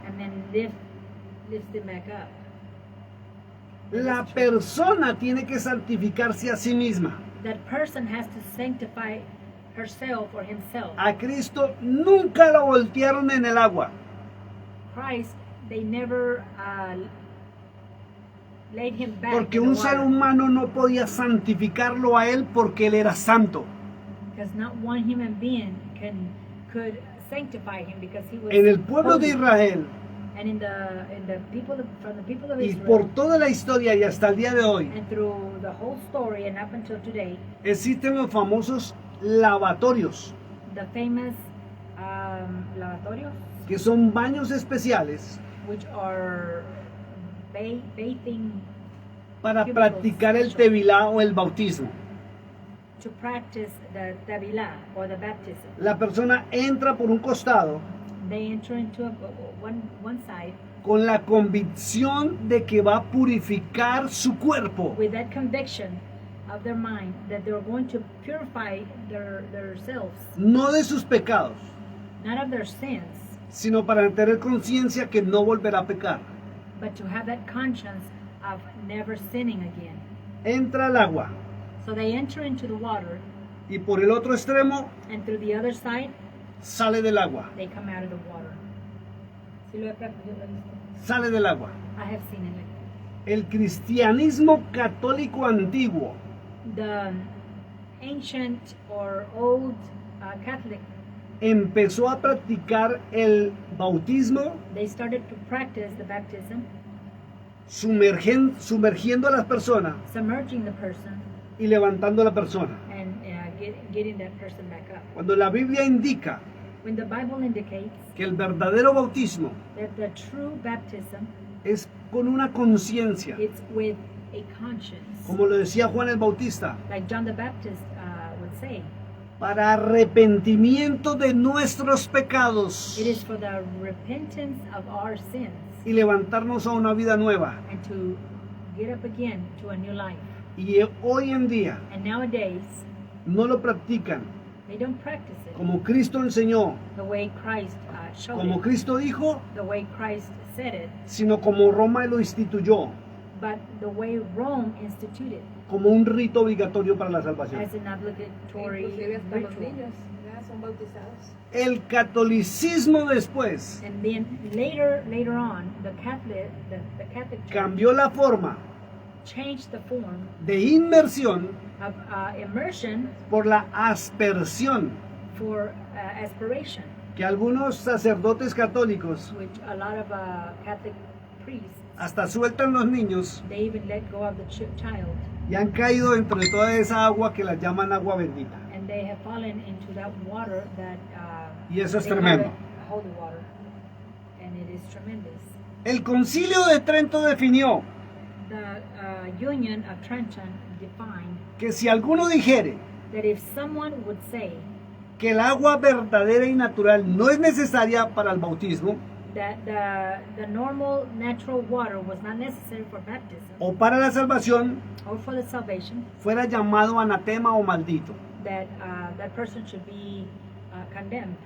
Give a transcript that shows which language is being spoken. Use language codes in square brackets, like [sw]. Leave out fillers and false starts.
[en] and then lifts them back up. [es] La persona tiene que santificarse a sí misma. [en] That person has to sanctify herself or himself. [es] A Cristo nunca lo voltearon en el agua. [en] Christ, they never laid him back [es] Porque [en] in the [es] un ser [en] water, [es] humano no podía santificarlo a él porque él era santo. [en] because not one human being could sanctify him because he was [es] En el pueblo de [en] holy. [es] Israel [en] And in the people from the people of [es] y [en] Israel, [es] por toda la historia y hasta el día de hoy, [en] and through the whole story and up until today, [es] existen los famosos lavatorios, [en] the famous lavatorios, [es] que son baños especiales [en] which are bathing [es] para practicar el tevilá o el bautismo. [en] to practice the Tevilah or the baptism. [es] La persona entra por un costado [en] They enter into one side [es] con la convicción de que va a purificar su cuerpo. [en] with that conviction of their mind that they're going to purify themselves, [es] No de sus pecados, [en] not of their sins, [es] sino para tener conciencia que no volverá a pecar. [en] but to have that conscience of never sinning again. [es] Entra al agua [en] So they enter into the water, [es] y por el otro extremo [en] and through the other side, [es] sale del agua. [en] they come out of the water. [es] Sí lo he visto. sale del agua. [en] I have seen it. [es] El cristianismo católico antiguo [en] The ancient or old Catholic, [es] empezó a practicar el bautismo [en] they started to practice the baptism, [es] sumergiendo a las personas [en] submerging the person [es] y levantando a la persona. [en] and getting that person back up. [es] Cuando la Biblia indica [en] When the Bible indicates [es] que el verdadero bautismo [en] that the true baptism, [es] es con una conciencia, [en] it's with a conscience, [es] como lo decía Juan el Bautista, [en] like John the Baptist would say, [es] para arrepentimiento de nuestros pecados [en] it is for the repentance of our sins [es] y levantarnos a una vida nueva. [en] and to get up again to a new life. [es] Y hoy en día [en] And nowadays, [es] no lo practican [en] they don't practice it [es] como Cristo enseñó, [en] the way Christ showed [es] como [en] it, [es] Cristo dijo, [en] the way Christ said it, [es] sino como Roma lo instituyó, [en] but the way Rome instituted [es] como un rito obligatorio para la salvación. [en] as an obligatory [es] Inclusive hasta los [en] ritual. [es] niños ya son bautizados. El catolicismo después [en] And then later on, the Catholic Church [es] cambió la forma [en] changed the form [es] de inmersión [en] of immersion [es] por la aspersión, [en] for aspiration, [es] que algunos sacerdotes católicos [en] which a lot of Catholic priests, [es] hasta sueltan los niños [en] they even let go of the child, [es] y han caído dentro de toda esa agua que la llaman agua bendita. [en] and they have fallen into that water that [es] Y eso es [en] they call [es] tremendo. [en] it holy water, and it is tremendous. [es] El Concilio de Trento definió [en] The Union of Trenton defined [es] que si alguno dijere [en] that if someone would say [es] que el agua verdadera y natural no es necesaria para el bautismo [en] that the normal natural water was not necessary for baptism [es] o para la salvación, [en] or for the salvation, [es] fuera llamado anatema o maldito. [en] that that person should be condemned.